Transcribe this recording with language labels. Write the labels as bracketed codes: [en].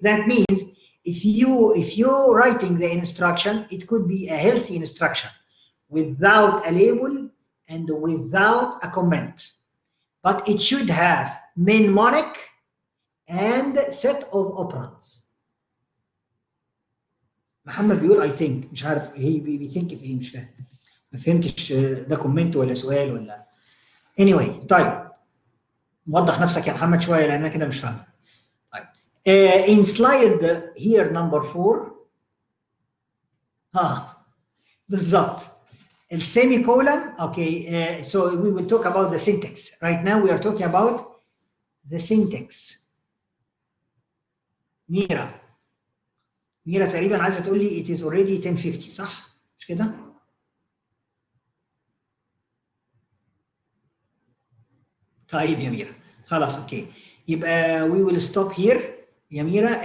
[en] That means if you're writing the instruction, it could be a healthy instruction without a label and without a comment, but it should have mnemonic and set of operands. [ar] محمد بيقول [en] I think [ar] مش عارف هي بيثينك في ايه مش فاهم ما فهمتش ده كومنت ولا سؤال ولا [en] anyway. [ar] طيب وضح نفسك يا محمد شويه لان انا كده مش فاهم. طيب [en] in slide here number 4 [ar] بالظبط السيمي [en] colon. Okay, so we will talk about the syntax. Right now we are talking about the syntax. [ar] ميرا تقريبا عايزه تقول لي [en] it is already 10:50 [ar] صح؟ مش كده؟ طيب يا ميرا خلاص اوكي يبقى [en] we will stop here [ar] يا ميرا.